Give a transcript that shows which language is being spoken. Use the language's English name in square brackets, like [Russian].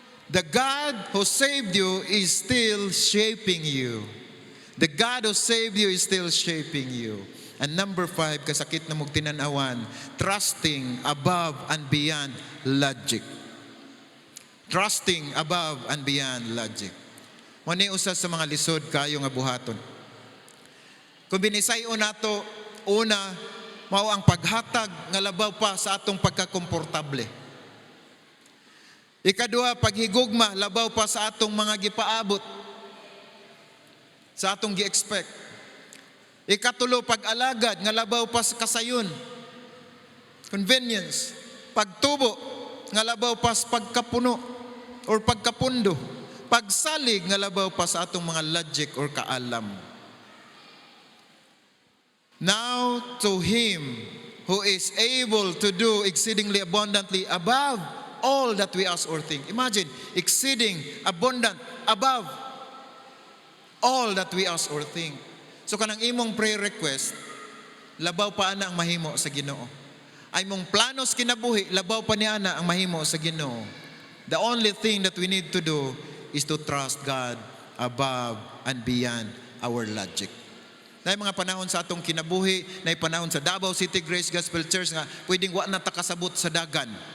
[English] The God who saved you is still shaping you. The God who saved you is still shaping you. And number 5, [Cebuano] kasakit na mong tinanawan, [English] trusting above and beyond logic. Trusting above and beyond logic. [Cebuano] Mani usas sa mga lisod kayo nga buhaton. Kung binisayon nato, una, mao ang paghatag nga labaw pa sa atong pagkakomportable. Ikaduha, paghigugma, labaw pa sa atong mga gipaabot, sa atong gi-expect. Ikatulo, pag-alagad, nga labaw pa sa kasayon. convenience, pagtubo nga labaw pas pagkapuno or pagkapundo, pagsalig nga labaw pa sa atong mga logic or kaalam. [English] Now to Him who is able to do exceedingly abundantly above all that we ask or think. Imagine, exceeding, abundant, above all that we ask or think. [Cebuano] So kanang imong prayer request, labaw pa ana ang mahimo sa Ginoo. Ay mong planos kinabuhi, labaw pa ni ana ang mahimo sa Ginoo. [English] The only thing that we need to do is to trust God above and beyond our logic. [Cebuano] Na mga panahon sa atong kinabuhi, na panahon sa Davao City Grace Gospel Church nga pwedeng wa na takasabot sa dagan.